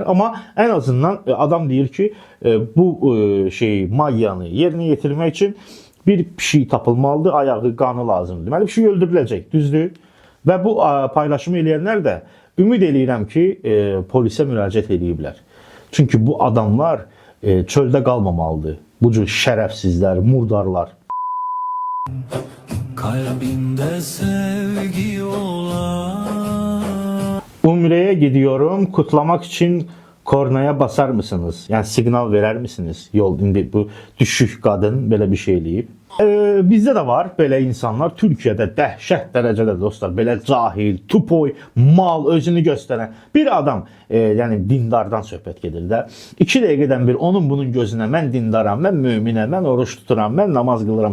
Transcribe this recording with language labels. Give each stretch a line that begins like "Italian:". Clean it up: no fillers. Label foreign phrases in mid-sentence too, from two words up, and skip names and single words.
Azerbaijani: Amma ən azından adam deyir ki, bu magiyanı yerinə yetirmək üçün bir pişik tapılmalıdır, ayağı, qanı lazımdır. Deməli pişik öldürüləcək, düzdür? Və bu paylaşımı eləyənlər də ümid eləyirəm ki, polisə müraciət ediblər. Çünki bu adamlar çöldə qalmamalıdır. Bu cür şərəfsizlər, murdarlar.
Turkish: Kalbimde sevgi olan. Umre'ye gidiyorum. Kutlamak için kornaya basar mısınız? Yani signal verer misiniz?
Azerbaijani: Yol indi
Turkish: bu düşük kadın böyle bir şey eləyib.
Azerbaijani: Bizdə də var belə insanlar. Türkiyədə dəhşət dərəcədə dostlar, belə cahil, tupoy, mal özünü göstərən bir adam, yəni dindardan söhbət gedir də. 2 dəqiqədən bir onun bunun gözünə mən dindaram, mən möminəm, mən oruç tuturam, mən namaz qılıram.